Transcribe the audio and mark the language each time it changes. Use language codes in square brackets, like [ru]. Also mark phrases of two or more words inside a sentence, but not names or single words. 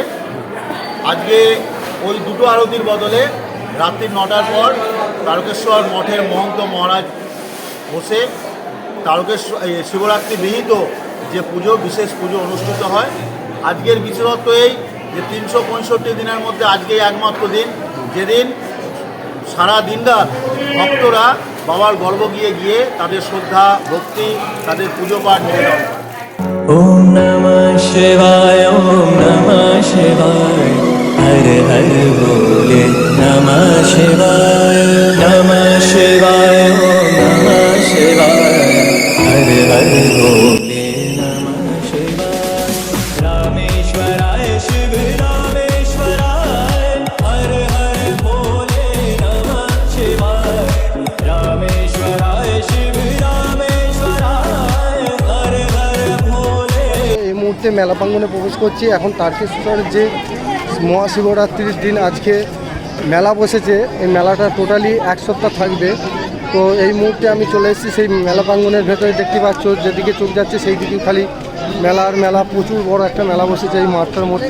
[bn] আজকে ওই দুটো আরতির বদলে রাত্রি 9টার পর তারকেশ্বর মঠের মহন্ত মহারাজ বসে তারকেশ্বর শিবরাত্রি বিহিত যে পুজো, বিশেষ পুজো অনুষ্ঠিত হয়। আজকের বিশেষত্ব এই যে 365 দিনের মধ্যে আজকে একমাত্র দিন যেদিন সারা দিন রাত ভক্তরা বাবার গর্ভগৃহে গিয়ে তাদের শ্রদ্ধা, ভক্তি, তাদের পুজো পাঠ নিবেদন করে। [sa] ओम नमः शिवाय ओम नमः शिवाय [hi] हर हर भोले [sa] नमः शिवाय ओम नमः शिवाय [hi] हर हर भोले [sa] नमः शिवाय रामेश्वराय शिव रामेश्वराय [hi] हर हर भोले [sa] नमः शिवाय रामेश्वराय शिव रामेश्वराय [hi] हर हर भोले। [bn] এই মুহূর্তে মেলা প্রাঙ্গনে প্রবেশ করছি। এখন তারকেশ্বরের যে মহাশিবরাত্রির দিন আজকে মেলা বসেছে, এই মেলাটা টোটালি এক সপ্তাহ থাকবে। তো এই মুহূর্তে আমি চলে এসেছি সেই মেলা প্রাঙ্গনের ভেতরে। দেখতে পাচ্ছ যেদিকে চোখ যাচ্ছে সেই দিকে খালি মেলার মেলা, প্রচুর বড় একটা মেলা বসেছে এই মাঠটার মধ্যে।